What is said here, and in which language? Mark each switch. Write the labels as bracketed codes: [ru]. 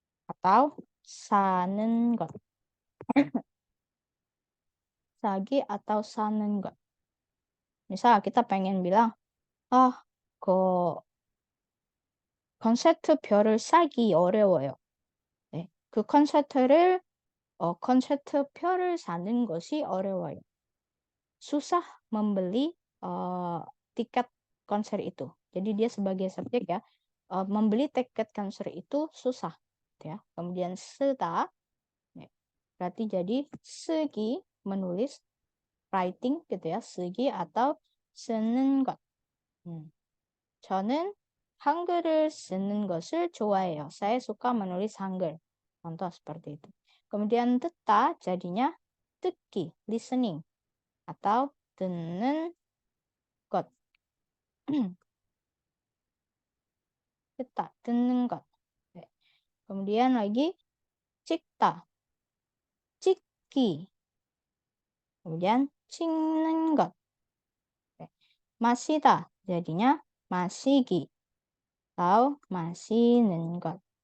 [id] Atau sanen got. Sagi atau sanen got. Misal kita pengen bilang, [ko] 콘서트표를 사기 어려워요. 네, 그 콘서트표를 사는 것이 어려워요. [id] Susah membeli tiket konser itu. Jadi dia sebagai subjek ya, membeli tiket konser itu susah. Ya. Kemudian 쓰다, berarti jadi 쓰기, menulis, writing gitu ya, 쓰기 atau 쓰는 것. [ko] 저는 한글을 쓰는 것을 좋아해요. [id] Saya suka menulis 한글. Contoh seperti itu. Kemudian 듣다 jadinya 듣기, listening atau 듣는 것. [ko] 듣다, 듣는 것. 네. [id] Kemudian lagi 찍다, 찍기. [ko] kemudian 찍는 것. 네. 마시다 jadinya 마시기 atau 마시는 것.